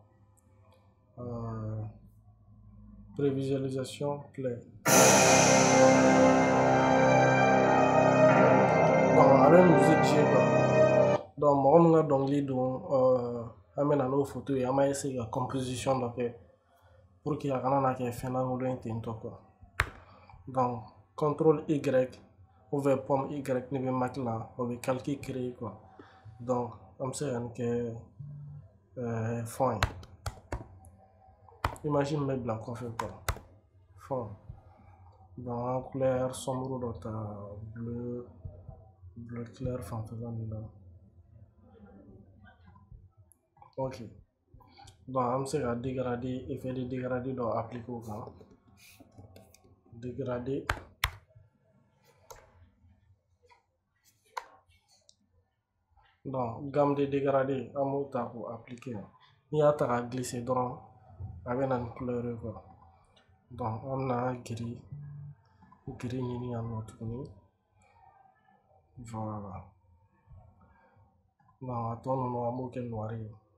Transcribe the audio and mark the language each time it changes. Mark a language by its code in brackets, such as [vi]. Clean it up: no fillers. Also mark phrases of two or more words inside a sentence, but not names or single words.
[fr] prévisualisation play donc [bm] a bɛ [fr] musique jouer quoi donc [bm] mɔgɔ min ka dɔnkili don an bɛ na n'o photo ye an b'a essayer ka composition dɔ kɛ [fr] pour que [bm] a kana na kɛ fɛn lankolon ye ten tɔ [fr] quoi donc contrôle Y ou bien pomme Y [bm] ne bɛ Mac la o bɛ [fr] calque créer quoi donc [bm] an bɛ se ka nin kɛ fond ye image min bɛ bila kɔfɛ [fr] quoi fond donc [bm] an ka [fr] couleur sombre [bm] dɔ ta [fr] bleu clair [bm] fanfɛla min na [fr] ok donc [bm] an bɛ se ka [fr] dégrader effet de dégrader [bm] dɔ appliquer o kan dégrader [fr] donc gamme de dégradé [bm] an b'o ta k'o appliquer n'i y'a ta ka glisser dɔrɔn a bɛ na ni couleur ye [fr] quoi donc [bm] an bɛna gris ɲini yan nɔ tuguni [fr] voilà donc [bm] a tɔ ninnu an b'o kɛ noir ye